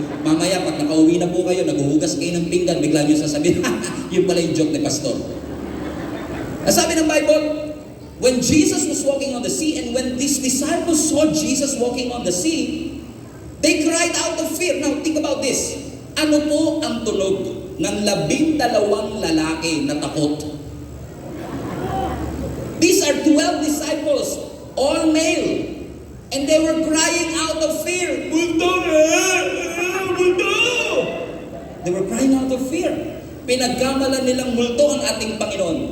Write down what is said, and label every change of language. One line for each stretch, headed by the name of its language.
Filipino: Mamaya, pag nakauwi na po kayo, naguhugas kayo ng pinggan, bigla nyo sasabihin, yun pala yung joke ni Pastor.
English: Sabi ng Bible, when Jesus was walking on the sea, and when these disciples saw Jesus walking on the sea, they cried out of fear. Now, think about this.
Filipino: Ano po ang tunog ng 12 lalaki na takot?
English: These are 12 disciples, all male. And they were crying out of fear.
Filipino: Multo! Multo!
English: They were crying out of fear.
Filipino: Pinagkamalan nilang multo ang ating Panginoon.